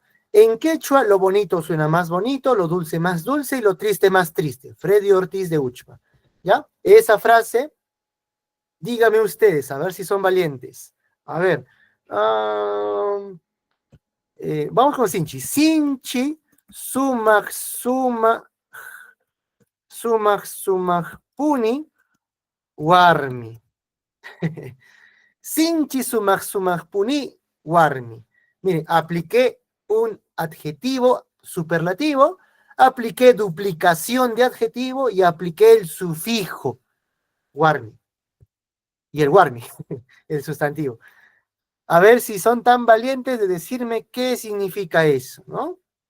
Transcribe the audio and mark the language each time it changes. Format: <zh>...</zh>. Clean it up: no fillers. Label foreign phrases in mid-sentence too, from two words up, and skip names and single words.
<es>En quechua lo bonito suena más bonito, lo dulce más dulce y lo triste más triste. Freddy Ortiz de Uchma. ¿Ya? Esa frase, díganme ustedes, a ver si son valientes. A ver. Vamos con Sinchi.</es> <qu>Sinchi, sumak, puni, warmi. Sinchi, sumak, puni, warmi.</qu> <es>Miren, apliqué un adjetivo superlativo, apliqué duplicación de adjetivo y apliqué el sufijo warmi. Y el warmi, el sustantivo. A ver si son tan valientes de decirme qué significa eso, ¿no?</es>